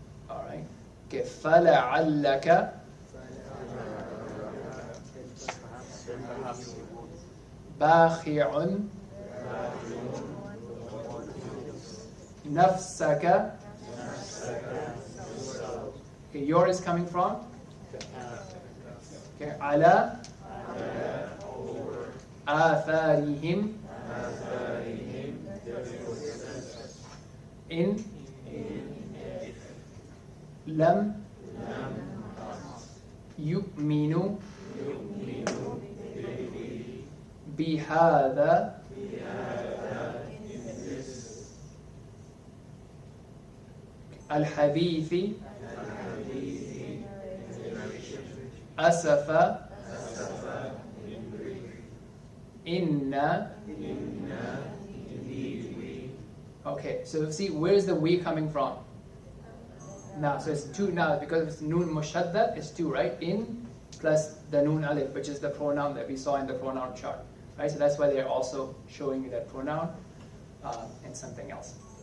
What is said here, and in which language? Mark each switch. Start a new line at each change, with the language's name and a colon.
English: All right. Okay.
Arabic: فَلَعَلَّكَ بَاخِعٌ نَفْسَكَ.
English: Okay, yours is coming from? Okay.
Arabic: عَلَى آثَارِهِمْ إِنْ لَمْ يُؤْمِنُوا بِهَذَا الْحَدِيثِ أَسَفَ Inna.
English: Okay, so see, where's the we coming from? Now, so it's two now, because it's noon mushadda, it's two, right? In plus the noon alif, which is the pronoun that we saw in the pronoun chart, right? So that's why they're also showing you that pronoun and something else.